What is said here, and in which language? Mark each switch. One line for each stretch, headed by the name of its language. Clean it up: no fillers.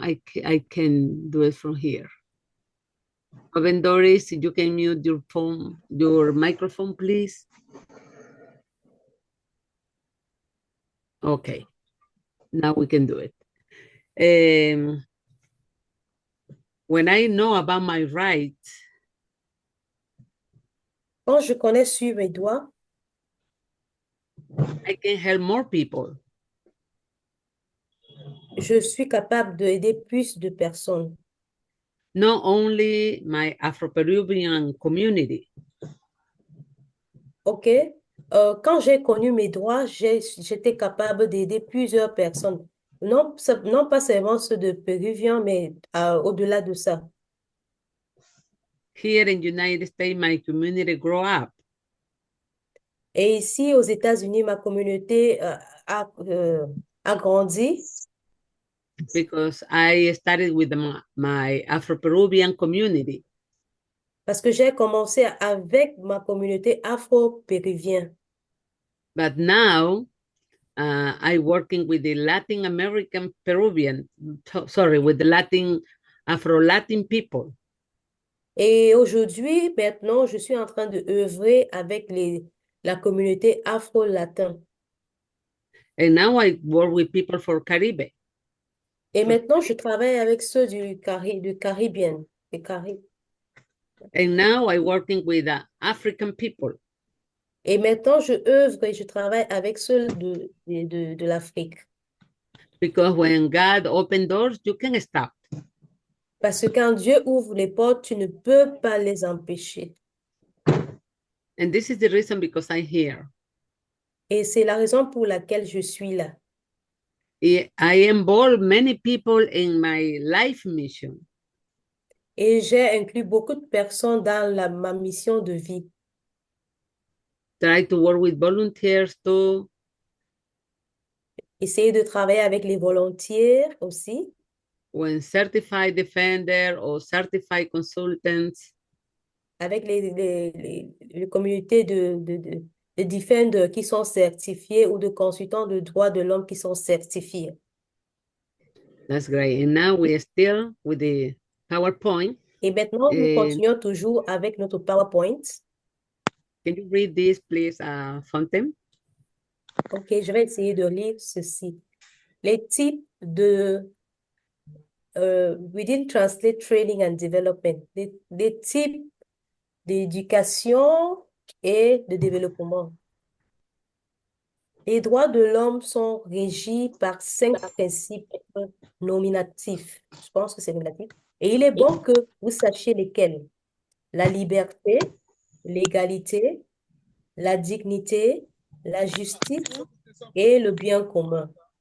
English: I can do it from here. Oben Doris, if you can mute your microphone, please. Okay, now we can do it. When I know about my rights,
French: quand je connais sur mes droits,
English: I can help more people.
French: Je suis capable d'aider plus de personnes.
English: Not only my Afro-Peruvian community.
French: OK. Quand j'ai connu mes droits, j'étais capable d'aider plusieurs personnes, Non, non pas seulement ceux de péruviens, mais au-delà de ça.
English: Here in United States, my community grew up
French: Et ici, aux États-Unis, ma communauté a grandi
English: because I started with my Afro-Peruvian community.
French: parce que j'ai commencé avec ma communauté afro-péruvienne.
English: But now I working with the Latin American Peruvian, sorry, with the Latin, Afro-Latin people.
French: Et aujourd'hui, maintenant, je suis en train de œuvrer avec la communauté afro-latin.
English: And now I work with people for Caribe.
French: Et maintenant, je travaille avec ceux du Caribien, des Caraïbes.
English: And now I working with African people
French: Et maintenant, je œuvre et je travaille avec ceux de l'Afrique.
English: because when God open doors, you can stop.
French: Parce que quand Dieu ouvre les portes, tu ne peux pas les empêcher.
English: And this is the reason because I'm here.
French: Et c'est la raison pour laquelle je suis là.
English: I involve many people in my life mission.
French: Et j'ai inclus beaucoup de personnes dans ma mission de vie.
English: Try to work with volunteers too.
French: Essayer de travailler avec les volontaires aussi.
English: When certified defender or certified consultants.
French: Avec les communautés de defenders qui sont certifiés ou de consultants de droits de l'homme qui sont certifiés.
English: That's great. And now we are still with the PowerPoint.
French: Et maintenant, nous continuons toujours avec notre PowerPoint.
English: Can you read this, please, Fontaine?
French: OK, je vais essayer de lire ceci. Les types de...
English: we didn't translate training and development.
French: Les types d'éducation et de développement. Les droits de l'homme sont régis par 5 principes nominatifs. Je pense que c'est nominatif. Et il est bon que vous sachiez lesquels. La liberté, l'égalité, la dignité, la justice et le bien commun.